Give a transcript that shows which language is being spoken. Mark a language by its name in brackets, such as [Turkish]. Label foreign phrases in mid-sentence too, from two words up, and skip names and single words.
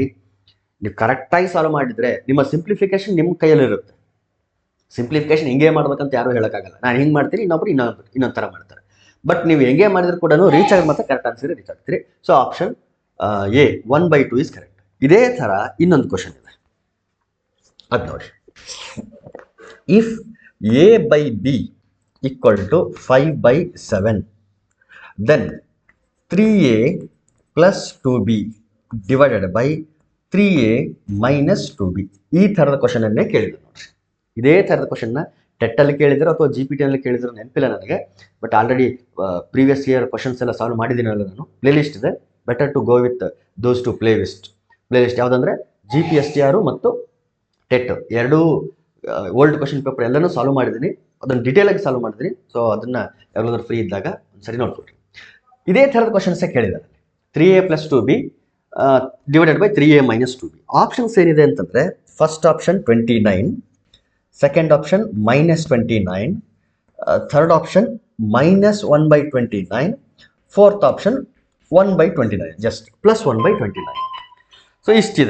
[Kannada] ನೀವು ಕರೆಕ್ಟಾಗಿ ಸಾಲ್ವ್ ಮಾಡಿದರೆ ನಿಮ್ಮ ಸಿಂಪ್ಲಿಫಿಕೇಶನ್ ನಿಮ್ಮ ಕೈಯಲ್ಲಿರುತ್ತೆ. ಸಿಂಪ್ಲಿಫಿಕೇಶನ್ ಹಿಂಗೆ ಮಾಡ್ಬೇಕಂತ ಯಾರು ಹೇಳೋಕ್ಕಾಗಲ್ಲ. ನಾನು ಹಿಂಗೆ ಮಾಡ್ತೀನಿ, ಇನ್ನೊಬ್ರು ಇನ್ನೊಂದು ಥರ ಮಾಡ್ತಾರೆ. ಬಟ್ ನೀವು ಹೆಂಗೆ ಮಾಡಿದ್ರು ಕೂಡ ರೀಚ್ ಆಗಿ ಮತ್ತೆ [English] correct answer reach [Kannada] ಆಗ್ತೀರಿ. ಸೊ [English] option A 1/2 is correct. [Kannada] ಇದೇ ಥರ ಇನ್ನೊಂದು ಕ್ವಶನ್ ಇದೆ, ಅದು ನೋಡಿ. [English] ಇಫ್ A/B = 5/7, then 3A + 2B / 3A - 2B. [Kannada] ಈ ಥರದ ಕ್ವಶನನ್ನೇ ಕೇಳಿದ್ರು ನೋಡ್ರಿ. ಇದೇ ಥರದ ಕ್ವಶನ್ನ ಟೆಟ್ಟಲ್ಲಿ ಕೇಳಿದ್ರು ಅಥವಾ GPT ಕೇಳಿದ್ರು ನೆನಪಿಲ್ಲ ನನಗೆ. ಬಟ್ [English] already previous year questions [Kannada] ಎಲ್ಲ ಸಾಲ್ವ್ ಮಾಡಿದ್ದೀನಲ್ಲ ನಾನು. ಪ್ಲೇಲಿಸ್ಟ್ ಇದೆ, [English] better to go with those two playlist. [Kannada] ಯಾವುದಂದರೆ GPSTR ಮತ್ತು ಟೆಟ್ ಎರಡೂ [English] old question paper [Kannada] ಎಲ್ಲನೂ ಸಾಲ್ವ್ ಮಾಡಿದ್ದೀನಿ. ಅದನ್ನು ಡೀಟೇಲಾಗಿ ಸಾಲ್ವ್ ಮಾಡಿದ್ದೀನಿ. ಸೊ ಅದನ್ನು ಯಾವಾಗಲಾದ್ರೂ ಫ್ರೀ ಇದ್ದಾಗ ಒಂದ್ಸರಿ ನೋಡ್ಕೊಳ್ರಿ. ಇದೇ ಥರದ ಕ್ವಶನ್ಸೇ ಕೇಳಿದ್ದಾರೆ. 3A + 2B / 3A - 2B. ಆಪ್ಷನ್ಸ್ ಏನಿದೆ ಅಂತಂದರೆ [English] first option [Kannada] 29, [English] second option [Kannada] -29, [English] third option [Kannada] -1/29, [English] fourth option [Kannada] 1/29, ಜಸ್ಟ್ +1/29. ಸೊ ಇಷ್ಟಿದೆ.